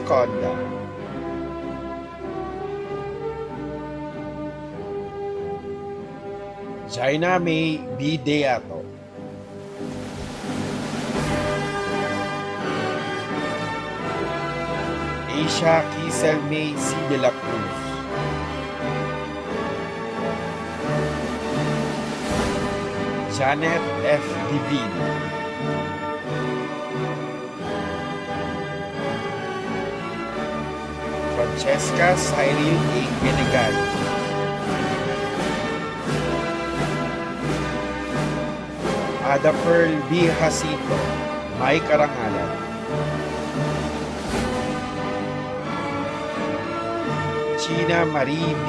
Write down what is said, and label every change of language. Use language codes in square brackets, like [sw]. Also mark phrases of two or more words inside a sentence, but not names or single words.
[tl] Conda, Jaina May B. Deato, Aisha Kisel May C. de la Cruz, Janet F. Divino, Francesca Cyril A. Genegal, Ada Pearl B. Jacinto, May Karangalan, China Marie B.